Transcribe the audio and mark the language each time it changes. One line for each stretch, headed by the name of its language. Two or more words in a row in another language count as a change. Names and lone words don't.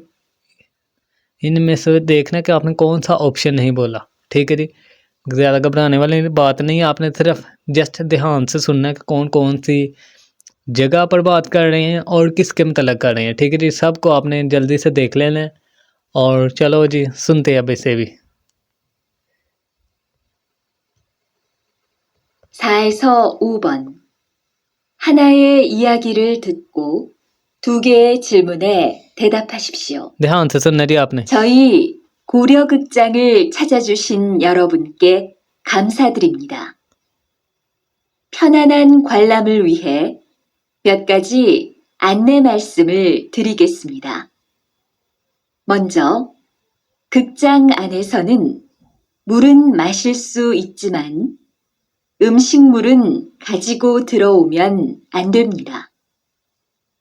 Urdu: ان میں سے دیکھنا کہ آپ نے کون سا آپشن نہیں بولا، ٹھیک ہے جی. زیادہ گھبرانے والی بات نہیں ہے، آپ نے صرف جسٹ دھیان سے سننا ہے کہ کون کون سی جگہ پر بات کر رہے ہیں اور کس کے مطلب کر رہے ہیں، ٹھیک ہے جی. سب کو آپ نے جلدی سے دیکھ لینا ہے۔ اور چلو جی سنتے ہیں اب اسے بھی.
Korean: 4에서 5번 하나의 이야기를 듣고 2개의 질문에 대답하십시오.
Urdu: دھیان سے سننا جی آپ نے.
Korean: 저희 고려극장을 찾아주신 여러분께 감사드립니다. 편안한 관람을 위해 몇 가지 안내 말씀을 드리겠습니다. 먼저, 극장 안에서는 물은 마실 수 있지만 음식물은 가지고 들어오면 안 됩니다.